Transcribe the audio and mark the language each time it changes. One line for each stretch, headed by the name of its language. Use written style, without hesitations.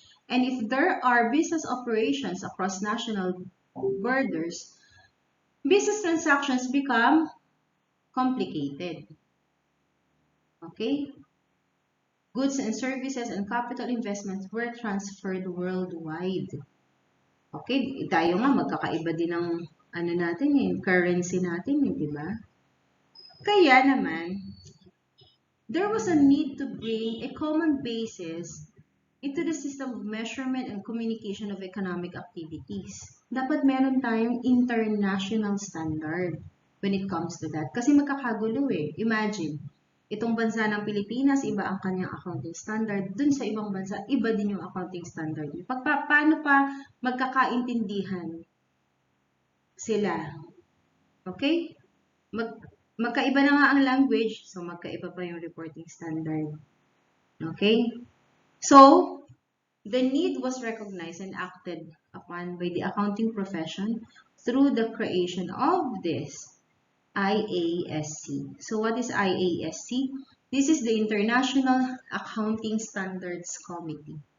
English: And if there are business operations across national borders, business transactions become complicated. Okay? Goods and services and capital investments were transferred worldwide. Okay?
Filipino: Tayo nga, magkakaiba din ng currency natin, di ba? Kaya naman,
English: there was a need to bring a common basis into the system of measurement and communication of economic activities.
Filipino: Dapat meron tayong international standard when it comes to that. Kasi magkakagulo eh. Imagine, itong bansa ng Pilipinas, iba ang kanyang accounting standard. Dun sa ibang bansa, iba din yung accounting standard. Paano pa magkakaintindihan sila? Okay? Magkaiba na nga ang language, so magkaiba pa yung reporting standard. Okay?
English: So, the need was recognized and acted upon by the accounting profession through the creation of this IASC. So, what is IASC? This is the International Accounting Standards Committee.